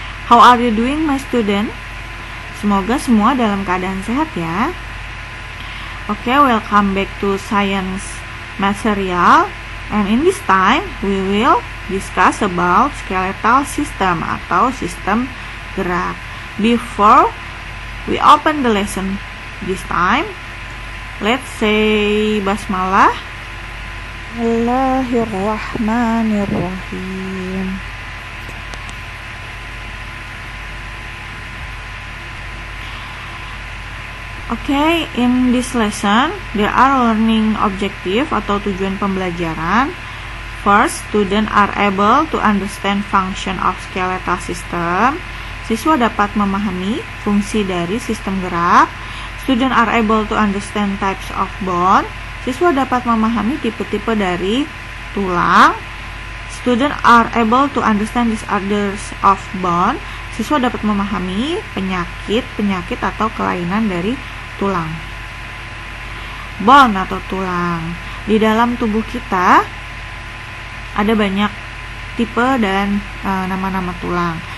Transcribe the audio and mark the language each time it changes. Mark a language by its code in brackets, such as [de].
[en] How are you doing, my student? [id] Semoga semua dalam keadaan sehat ya. [en] Oke, welcome back to science material. And in this time, we will discuss about skeletal system [id] atau sistem gerak. [en] Before we open the lesson this time, let's say basmalah. [ar] Bismillahirrahmanirrahim. [en] Okay, in this lesson, there are learning objective [id] atau tujuan pembelajaran. [en] First, students are able to understand function of skeletal system. [id] Siswa dapat memahami fungsi dari sistem gerak. [en] Students are able to understand types of bone. [id] Siswa dapat memahami tipe-tipe dari tulang. [en] Students are able to understand disorders of bone. [id] Siswa dapat memahami penyakit atau kelainan dari tulang. Bone atau tulang. Di dalam tubuh kita ada banyak tipe dan nama-nama tulang.